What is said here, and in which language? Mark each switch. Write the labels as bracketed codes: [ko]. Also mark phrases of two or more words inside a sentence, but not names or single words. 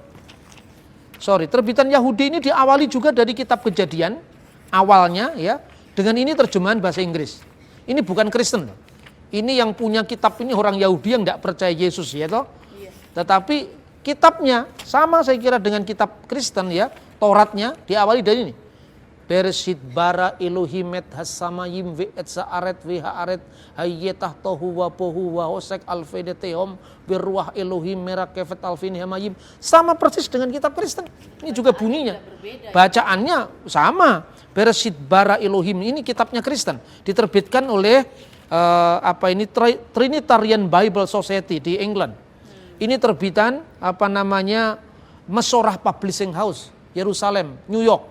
[id] Terbitan Yahudi ini diawali juga dari kitab Kejadian awalnya ya, dengan ini terjemahan bahasa Inggris. Ini bukan Kristen. Ini yang punya kitab ini orang Yahudi yang tidak percaya Yesus ya toh. Tetapi kitabnya sama saya kira dengan kitab Kristen ya, Tauratnya diawali dari ini. [he] בראשית ברא אלהים את השמים ואת הארץ והארץ היתה תהו ובהו וחשך על פני תהום ורוח אלהים מרחפת על פני המים. [id] Sama persis dengan kitab Kristen. Ini juga bunyinya. Bacaannya sama. [he] בראשית ברא אלהים [id] ini kitabnya Kristen. Diterbitkan oleh Trinitarian Bible Society di England. Ini terbitan Mesorah Publishing House, Yerusalem, New York.